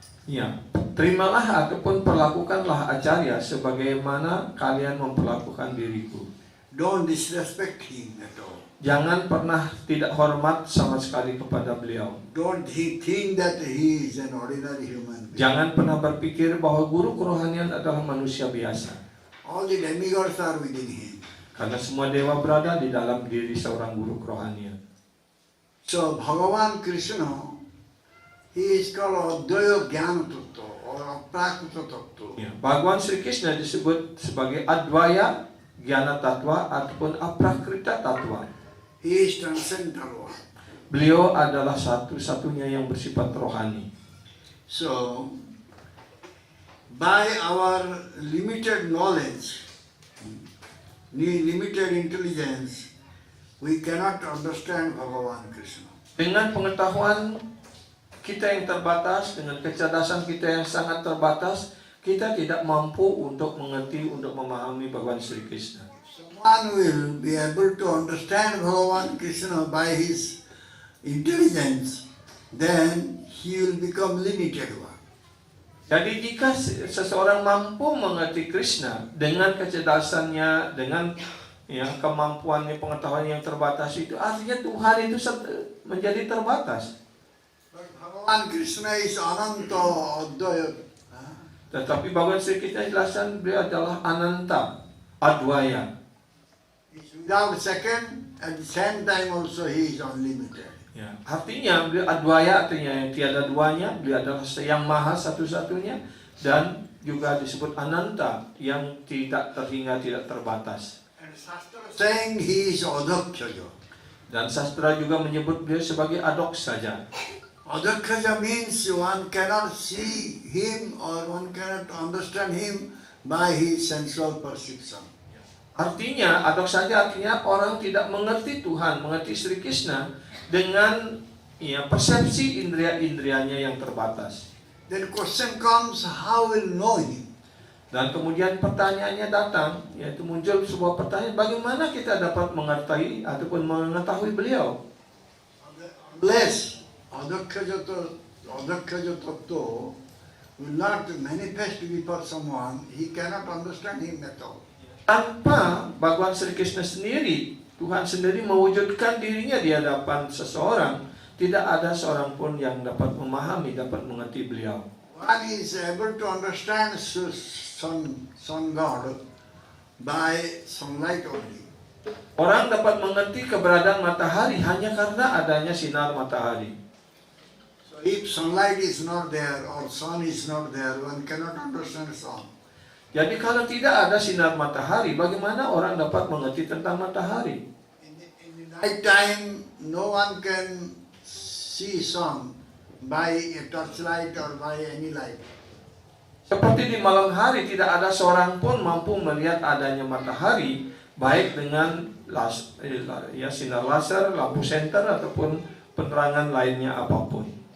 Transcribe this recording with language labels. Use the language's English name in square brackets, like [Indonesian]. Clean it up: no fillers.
[Indonesian] Ya, terimalah ataupun perlakukanlah acarya sebagaimana kalian memperlakukan diriku. [English] Don't disrespect him at all. [Indonesian] Jangan pernah tidak hormat sama sekali kepada beliau. [English] Don't think that he is an ordinary human being. [Indonesian] Jangan pernah berpikir bahwa guru kerohanian adalah manusia biasa. [English] All the demigods are within him. [Indonesian] Karena semua dewa berada di dalam diri seorang guru kerohanian. [English] So Bhagavan Krishna, he is called Advaya Jnana Tattva or Aprakrita Tattva. [Indonesian] Ya, Bhagavan Sri Krishna disebut sebagai Advaya, Jnana Tattva ataupun Aprakrita Tattva. [English] He is transcendental one. [Indonesian] Beliau adalah satu-satunya yang bersifat rohani. [English] So, by our limited knowledge, limited intelligence, we cannot understand Bhagavan Krishna. [Indonesian] Dengan pengetahuan kita yang terbatas, dengan kecerdasan kita yang sangat terbatas, kita tidak mampu untuk mengerti, untuk memahami Bhagavan Sri Krishna. [English] Someone will be able to understand Bhagavan Krishna by his intelligence, then he will become limited one. [Indonesian] Jadi jika seseorang mampu mengerti Krishna dengan kecerdasannya, dengan kemampuannya, pengetahuan yang terbatas itu, artinya Tuhan itu menjadi terbatas. [English] But Bhagavan Krishna is Ananta Advaya. [Indonesian] Tetapi Bhagavan Sri Krishna jelaskan beliau adalah Ananta, Advaya. [English] He's without second, at the same time also he is unlimited. [Indonesian] Ya, artinya beliau Advaya, artinya yang tiada duanya. Beliau adalah yang maha satu-satunya, dan juga disebut Ananta, yang tidak terhingga, tidak terbatas. [English] And Shastra saying he is Adakshaya. [Indonesian] Dan sastra juga menyebut beliau sebagai Adoksaja. [English] Adakshaya means one cannot see him or one cannot understand him by his sensual perception. [Indonesian] Artinya, Adoksaja artinya orang tidak mengerti Tuhan, mengerti Sri Krishna dengan persepsi indria-indrianya yang terbatas. [English] Then question comes, how will know him? [Indonesian] Dan kemudian pertanyaannya datang, yaitu muncul sebuah pertanyaan, bagaimana kita dapat mengerti ataupun mengetahui beliau? [English] Unless Adakshaya Tattva will not manifest before someone, he cannot understand him at all. [Indonesian] Tanpa Bhagavan Sri Krishna sendiri, Tuhan sendiri mewujudkan dirinya di hadapan seseorang, tidak ada seorang pun yang dapat memahami, dapat mengerti beliau. [English] One is able to understand sun God by sunlight only. [Indonesian] Orang dapat mengerti keberadaan matahari hanya karena adanya sinar matahari. [English] So if sunlight is not there or sun is not there, one cannot understand sun. [Indonesian] Jadi kalau tidak ada sinar matahari, bagaimana orang dapat mengerti tentang matahari? [English] In the night time, no one can see sun by a torchlight or by any light. [Indonesian] Seperti di malam hari, tidak ada seorang pun mampu melihat adanya matahari, baik dengan sinar laser, lampu senter, ataupun penerangan lainnya apapun.